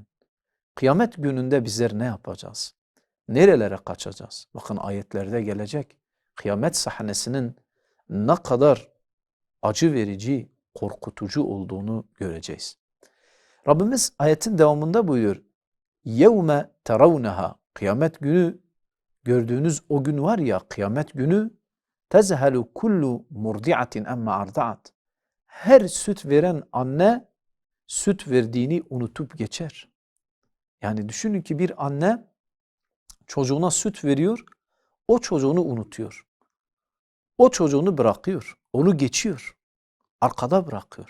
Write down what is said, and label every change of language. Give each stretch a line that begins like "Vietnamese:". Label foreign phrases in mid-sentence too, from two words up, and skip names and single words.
Turkish: Kıyamet gününde bizler ne yapacağız? Nerelere kaçacağız? Bakın ayetlerde gelecek. Kıyamet sahnesinin ne kadar acı verici, korkutucu olduğunu göreceğiz. Rabbimiz ayetin devamında buyuruyor.
Arabic: يَوْمَ تَرَوْنَهَا.
Turkish: Kıyamet günü, gördüğünüz o gün var ya, kıyamet günü
Arabic: تَزْهَلُ كُلُّ مُرْضِعَةٍ اَمَّا اَرْضَعَتْ.
Turkish: Her süt veren anne süt verdiğini unutup geçer. Yani düşünün ki bir anne çocuğuna süt veriyor, o çocuğunu unutuyor. O çocuğunu bırakıyor, onu geçiyor, arkada bırakıyor.